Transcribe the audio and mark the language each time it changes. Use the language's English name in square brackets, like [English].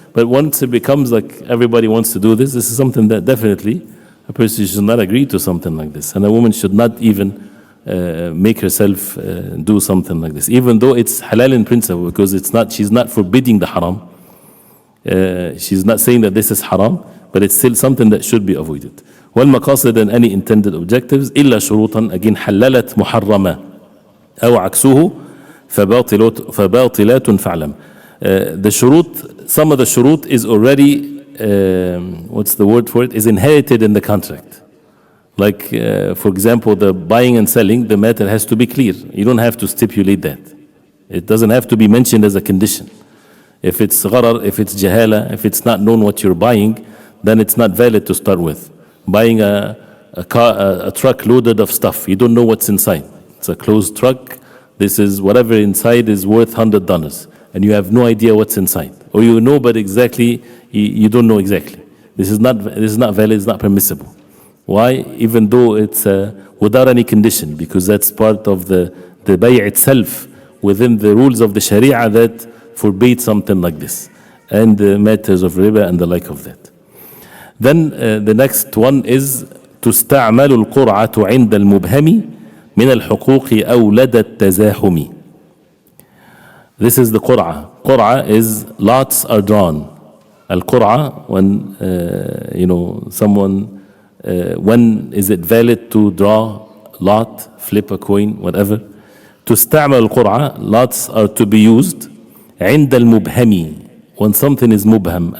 [English] But once it becomes like everybody wants to do this is something that definitely a person should not agree to something like this. And a woman should not even make herself do something like this. Even though it's halal in principle, because she's not forbidding the haram. She's not saying that this is haram, but it's still something that should be avoided. [Arabic] والمقاصد, [English] and any intended objectives, [Arabic] إلا شروطا, [English] again, [Arabic] حللت محرمة أو عكسه فباطلات فاعلم. [English] The shurut, some of the shurut is already, what's the word for it, is inherited in the contract. Like, for example, the buying and selling, the matter has to be clear. You don't have to stipulate that. It doesn't have to be mentioned as a condition. If it's gharar, if it's jahala, if it's not known what you're buying, then it's not valid to start with. Buying a truck loaded of stuff, you don't know what's inside. It's a closed truck. This is whatever inside is worth $100, and you have no idea what's inside, or you know, but exactly you don't know exactly. This is not valid. It's not permissible. Why? Even though it's without any condition, because that's part of the bay' itself within the rules of the Sharia that forbade something like this, and the matters of riba and the like of that. Then the next one is [Arabic] تستعمل القرعة عند المبهم من الحقوق أو لدى التزاحم. [English] This is the qur'ah. Qur'ah is lots are drawn. Al-qur'ah, when someone, when is it valid to draw lot, flip a coin, whatever. [Arabic] تستعمل القرعة, [English] lots are to be used [Arabic] عند المبهم, [English] when something is mubham.